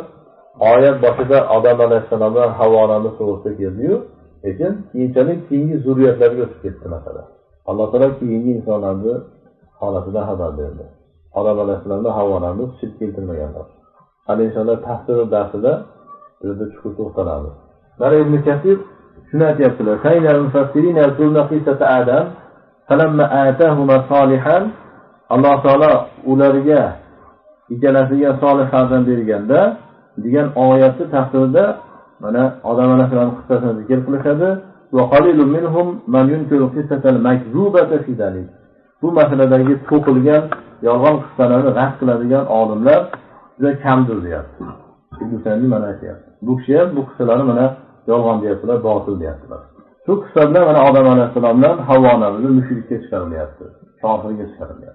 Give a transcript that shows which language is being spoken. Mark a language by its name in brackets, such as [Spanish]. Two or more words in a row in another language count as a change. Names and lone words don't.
[Uzbek] Oyat boshida Odam alayhissalom bilan Havvo onamiz to'g'risida keldi-yu, lekin keyinchalik keyingi zurriyatlarga o'tib ketdi masala. Alloh taolo keyingi insonlarni holatidan xabar berdi. Odam alayhissalom bilan Havvo onamiz shirk keltirmaganlar. Hali inshaalloh tafsir darsida bizda chuqur to'xtalamiz. Mana Ibn Kasir shuni aytyaptilar. [Arabic] سيد المفسرين يقولون قصة آدم فلما آتاهما صالحا, [Uzbek] Alloh taolo ularga ikkalasiga solih farzand berganda degan oyatni tafsirida mana Odam alayhissalom qissasini zikr qilishadi. [Arabic] وقليل منهم من ينكر القصة المكذوبة في ذلك. [Uzbek] Bu masaladagi to'qilgan yolg'on qissalarni rad qiladigan olimlar juda kamdir deyapti. Ibn Sa'di mana aytayapti. Bu kishi ham bu qissalarni mana yolg'on deyaptilar, botil deyaptilar. Shu qissalar mana Odam alayhissalomdan Havvo onamizni mushrikka chiqarilyapti, kofirga chiqarilyapti.